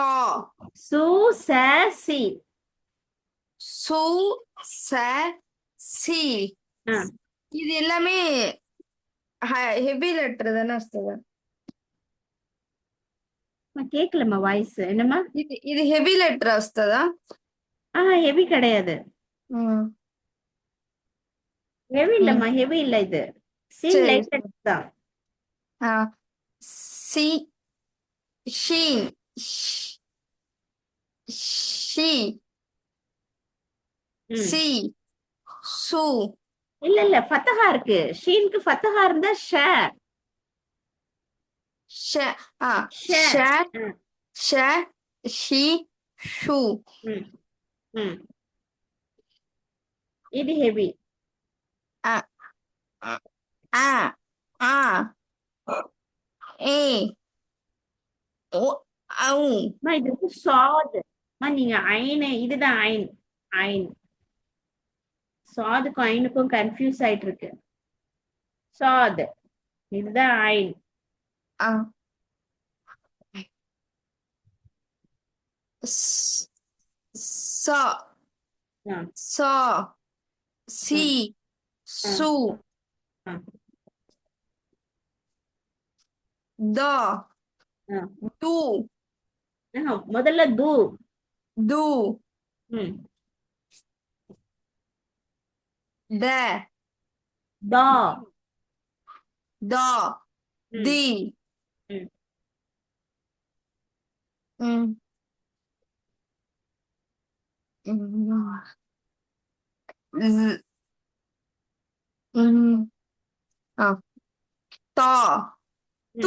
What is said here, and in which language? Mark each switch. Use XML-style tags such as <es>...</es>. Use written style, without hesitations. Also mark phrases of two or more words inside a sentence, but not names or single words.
<ta>சு ச சி su sa si ஆ, இது எல்லாமே</ta> <en>heavy letter</en> <ta>தானே வస్తుంది கேட்கலம்மா வாய்ஸ் என்னம்மா?</ta> <te>ఇది</te> <en>heavy letter</en> <te>వస్తుందా</te> <ta>ஹெவி கிடையாது. ஹெவி இல்லம்மா, ஹெவி இல்ல இது. சீன் சரி லைட் தான். సి షీన్ షీ ம். సి సు இல்ல இல்ல ஃபத்தஹா இருக்கு. ஷீனுக்கு ஃபத்தஹா இருந்தா ஷ ష ஷ ష ம், ష షీ షూ ம், ம். இது ஹெவி. ఆ ఆ ఆ ఏ ఓ ఔ அம்மா இது வந்து சாது. அம்மா நீங்க ஐனு இதுதான் ஐன். ஐன் சாதுக்கும் ஐனுக்கும் கன்ஃபியூஸ் ஆயிட்டு இருக்கு. சாது இதுதான் ஐன். ఆ స ஆ, స ஆ, సి ஆ, సు ஆ, ద ஆ. டு முதல்ல து. దు ம். ద தா. ద ம், ది ம். త து</ta>